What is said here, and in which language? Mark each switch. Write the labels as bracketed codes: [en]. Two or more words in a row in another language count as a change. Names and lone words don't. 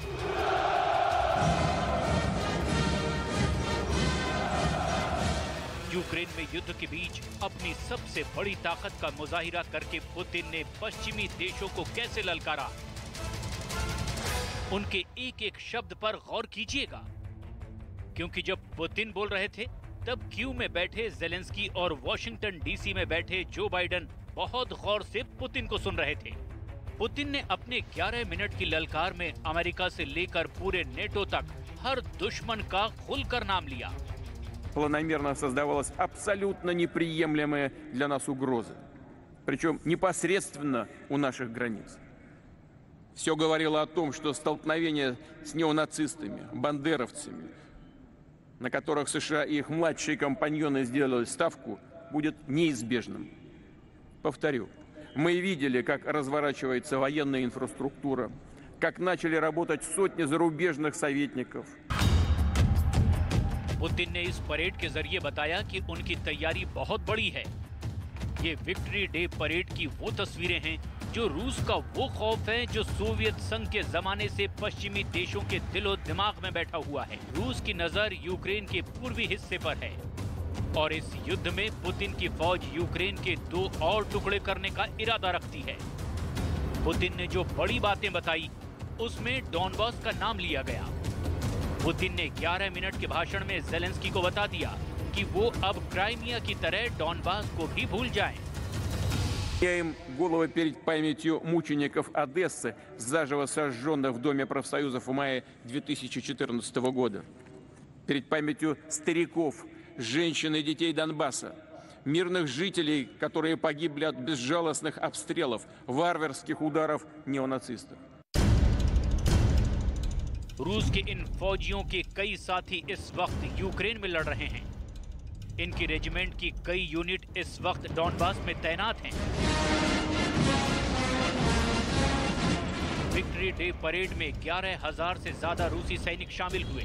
[hi] यूक्रेन में युद्ध के बीच अपनी सबसे बड़ी ताकत का मुजाहिरा करके पुतिन ने पश्चिमी देशों को कैसे ललकारा, उनके एक एक शब्द पर गौर कीजिएगा, क्योंकि जब पुतिन बोल रहे थे तब कीव में बैठे ज़ेलेंस्की और वॉशिंगटन डीसी में बैठे जो बाइडेन बहुत गौर से पुतिन को सुन रहे थे। पुतिन ने अपने 11 मिनट की ललकार में अमेरिका से लेकर पूरे नेटो तक हर दुश्मन का खुलकर नाम लिया। [ru] Планомерно создавалась абсолютно неприемлемая для нас угроза, причем непосредственно у наших границ. Все говорило о том, что столкновение с неонацистами, бандеровцами, на которых США и их младшие компаньоны сделали ставку, будет неизбежным. Повторю, мы видели, как разворачивается военная инфраструктура, как начали работать сотни зарубежных советников. [hi] पुतिन ने इस परेड के जरिए बताया कि उनकी तैयारी बहुत बड़ी है। ये विक्ट्री डे परेड की वो तस्वीरें हैं जो रूस का वो खौफ है जो सोवियत संघ के जमाने से पश्चिमी देशों के दिलो दिमाग में बैठा हुआ है। रूस की नजर यूक्रेन के पूर्वी हिस्से पर है और इस युद्ध में पुतिन की फौज यूक्रेन के 2 और टुकड़े करने का इरादा रखती है। पुतिन ने जो बड़ी बातें बताई उसमें डॉनबास का नाम लिया गया। पुतिन ने 11 मिनट के भाषण में ज़ेलेंस्की को बता दिया कि वो अब क्राइमिया की तरह डॉनबास को भी भूल जाएं। [ru] Теряем голову перед памятью мучеников Одессы, заживо сожженных в Доме профсоюзов в мае 2014 года. Перед памятью стариков, женщин и детей Донбасса, мирных жителей, которые погибли от безжалостных обстрелов, варварских ударов неонацистов. [hi] रूस के इन फौजियों के कई साथी इस वक्त यूक्रेन में लड़ रहे हैं। इनकी रेजिमेंट की कई यूनिट इस वक्त डॉनबास में तैनात हैं। विक्ट्री डे परेड में 11,000 से ज्यादा रूसी सैनिक शामिल हुए।